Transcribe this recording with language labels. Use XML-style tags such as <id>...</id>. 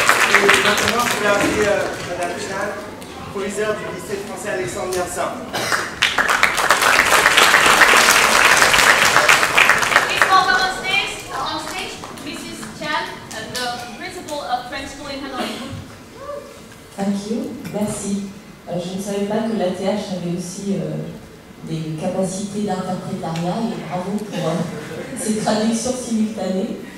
<fr>Et maintenant, je vais appeler Madame Chan, proviseure du lycée français Alexandre Yersin.</fr> <en>Please welcome on stage, Mrs. Chan, the principal of French School in Hanoi. Thank you, merci.</en> <fr>Je ne savais pas que l'ATH avait aussi des capacités d'interprétariat, et bravo pour ces traductions simultanées.</fr>